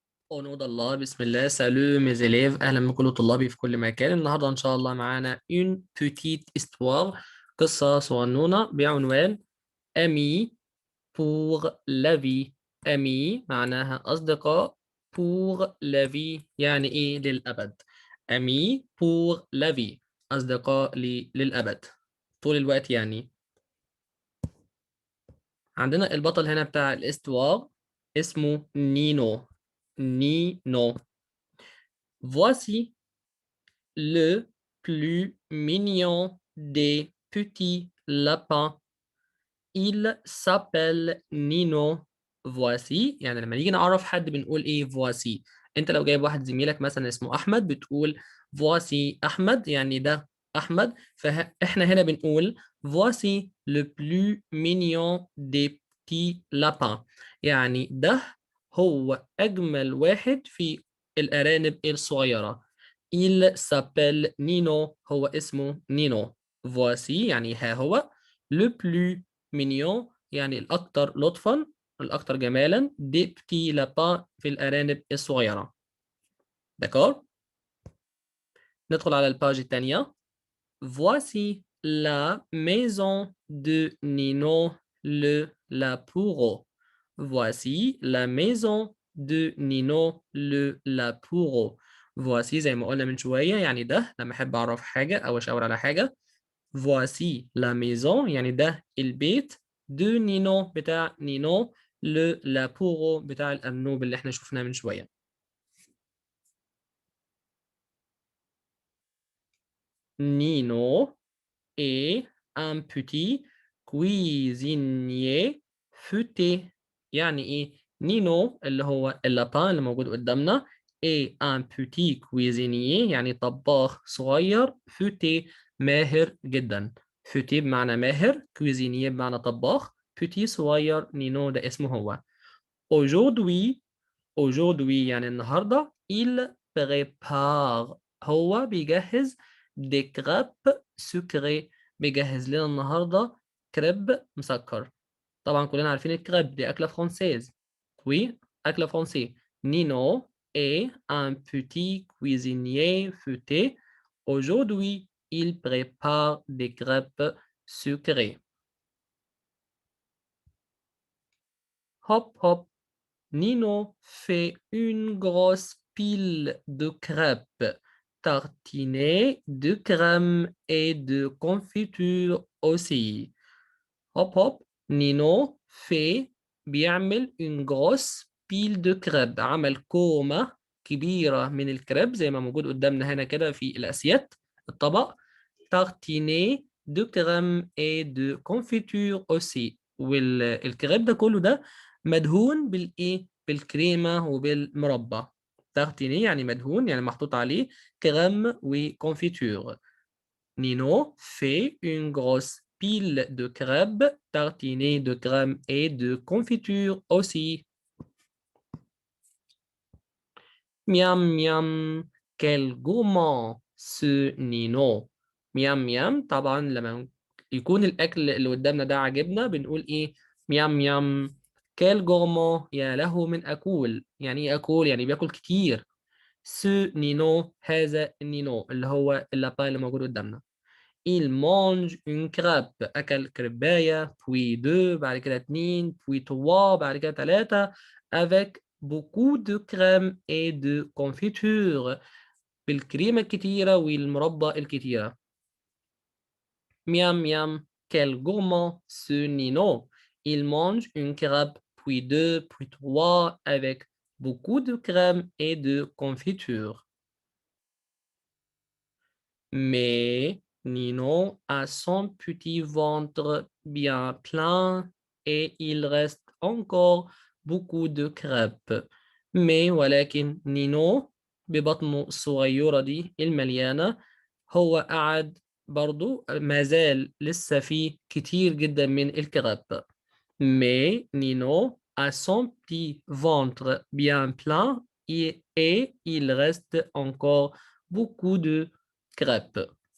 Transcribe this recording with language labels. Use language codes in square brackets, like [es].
[fr] Au nom d'Allah, Bismillah, salut mes élèves, [ar] أهلا بكل طلابي في كل مكان. النهاردة إن شاء الله معانا [fr] une petite histoire، [ar] قصة صغنونة بعنوان [fr] Amis pour la vie. [ar] Amis معناها أصدقاء، [fr] pour la vie [ar] يعني إيه؟ للأبد. [fr] Amis pour la vie، [ar] أصدقاء للأبد طول الوقت يعني. عندنا البطل هنا بتاع الاستوار اسمه نينو. نينو. [fr] Voici le plus mignon des petits lapins. Il s'appelle Nino. [ar] Voici يعني لما نيجي نعرف حد بنقول ايه voici. انت لو جايب واحد زميلك مثلا اسمه احمد بتقول voici احمد، يعني ده احمد. فاحنا هنا بنقول [fr] voici le plus mignon des petits lapins، [ar] يعني ده هو اجمل واحد في الارانب الصغيرة. [fr] Il s'appelle Nino، [ar] هو اسمه نينو. voici يعني ها هو. [fr] le plus [ar] مينيون يعني الأكثر لطفا، الأكثر جمالا. دي بتي لابان في الأرانب الصغيرة. داكور. ندخل على الباج الثانية. [fr] Voici la maison de Nino le Lapoureau. Voici la maison de Nino le Lapoureau. [ar] Voici زي ما قلنا من شوية يعني ده لما أحب أعرف حاجة أو أشاور على حاجة. [fr] Voici la maison [ar] يعني ده البيت. de نينو بتاع نينو. لابورو بتاع الأرنوب اللي احنا شفناه من شوية. [fr] نينو est un petit cuisinier futé. [ar] يعني ايه؟ نينو اللي هو اللابان اللي موجود قدامنا [fr] est un petit cuisinier [ar] يعني طباخ صغير. futé ماهر جدا. futé بمعنى ماهر، cuisinier بمعنى طباخ، petit صغير، نينو ده اسمه هو. [fr] aujourd'hui aujourd'hui [ar] يعني النهارده [fr] il prépare، [ar] هو بيجهز [fr] des crêpes sucrées، [ar] بيجهز لنا النهارده كريب مسكر. طبعا كلنا عارفين الكريب دي أكلة فرنسيز. oui أكلة فرنسي. [fr] Nino est un petit cuisinier futé. Aujourd'hui il prépare des crêpes sucrées. hop hop. Nino fait une grosse pile de crêpes tartinées de crème et de confiture aussi. Hop hop. Nino fait [ar] بيعمل [fr] une grosse pile de crêpes، [ar] عمل كومة كبيرة من الكريب زي ما موجود قدامنا هنا كده في الأسيات الطبق. [fr] tartiné de crème et de confiture aussi. [ar] والكريب ده كله ده مدهون بالايه؟ بالكريمه وبالمربى. تارتيني يعني مدهون، يعني محطوط عليه كريم وكونفيتور. [fr] نينو fait une grosse pile de crêpes tartinée de crème et de confiture aussi. Miam miam. Quel gourmand ce Nino. ميام ميام. [ar] طبعا لما يكون الأكل اللي قدامنا ده عاجبنا بنقول إيه؟ ميام ميام. كيل جورمون يا له من أكول. يعني إيه أكول؟ يعني بياكل كتير. سو نينو هذا النينو اللي هو اللابان اللي موجود قدامنا. [fr] Il mange une crêpe، [ar] أكل كريباية. [fr] puis deux [ar] بعد كده اتنين. [fr] puis trois [ar] بعد كده تلاتة. [fr] avec beaucoup de crème et de confiture، [ar] بالكريمة الكتيرة والمربى الكتيرة. [fr] Miam miam. Quel gourmand ce Nino. Il mange une crêpe, puis deux, puis trois, avec beaucoup de crème et de confiture. Mais Nino a son petit ventre bien plein et il reste encore beaucoup de crêpes. [ar] Mais ولكن نينو ببطنه الصغيرة دي المليانة هو قعد برضو ما زال لسه فيه كتير جدا من الكريب. [fr] Mais Nino a son petit ventre bien plein et il reste encore beaucoup de crêpes.